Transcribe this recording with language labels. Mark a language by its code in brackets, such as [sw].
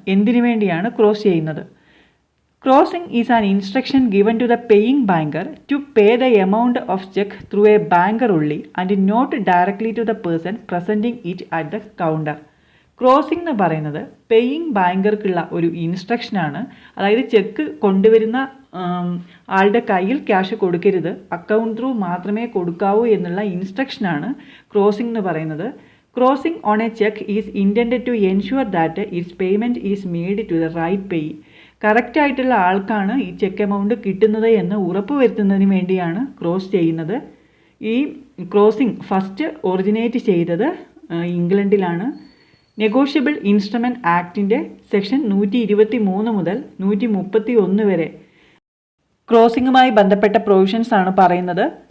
[ml] എന്തിനു വേണ്ടിയാണ് ക്രോസ് ചെയ്യുന്നത്? [en] Crossing is an instruction given to the paying banker to pay the amount of cheque through a banker only and not directly to the person presenting it at the counter. [ml] Crossing എന്ന് പറയുന്നത് paying ബാങ്കർക്കുള്ള ഒരു ഇൻസ്ട്രക്ഷനാണ്. അതായത് check കൊണ്ടുവരുന്ന ആളുടെ കയ്യിൽ cash കൊടുക്കരുത്, account through മാത്രമേ കൊടുക്കാവൂ എന്നുള്ള ഇൻസ്ട്രക്ഷനാണ് ക്രോസിംഗ് എന്ന് പറയുന്നത്. [en] Crossing on a check is intended to ensure that its payment is made to the right payee. [ml] Correct ആയിട്ടുള്ള ആൾക്കാണ് ഈ ചെക്ക് എമൗണ്ട് കിട്ടുന്നത് എന്ന് ഉറപ്പ് വരുത്തുന്നതിന് വേണ്ടിയാണ് ക്രോസ് ചെയ്യുന്നത്. ഈ ക്രോസിംഗ് ഫസ്റ്റ് ഒറിജിനേറ്റ് ചെയ്തത് ഇംഗ്ലണ്ടിലാണ്. നെഗോഷ്യബിൾ ഇൻസ്ട്രുമെൻറ്റ് ആക്ടിൻ്റെ സെക്ഷൻ 123 മുതൽ 131 വരെ ക്രോസിംഗുമായി ബന്ധപ്പെട്ട പ്രൊവിഷൻസ് ആണ് പറയുന്നത്.